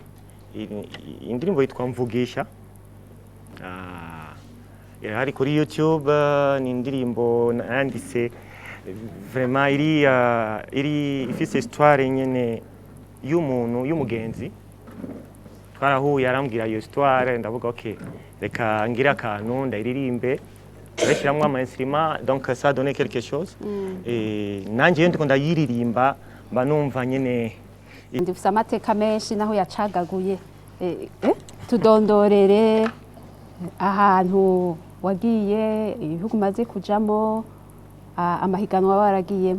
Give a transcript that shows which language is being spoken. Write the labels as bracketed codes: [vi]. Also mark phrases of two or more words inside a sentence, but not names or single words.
[rn] Indirimbo yitwa Mvugisha hari kuri YouTube ni indirimbo nanditse vraiment iri ifise histoire nyene y'umuntu y'umugenzi twarahuye arambwira iyo histoire ndavuga okay reka ngira akantu ndayiririmbe bashiramwe ama instruments [fr] donc ça donne quelque chose et [rn] nanje ndiko ndayiririmba mba numva nyene ndifise amateka menshi naho yacagaguye tudondorere ahantu wagiye ibihugu maze kujamo amahiganwa waragiyemo.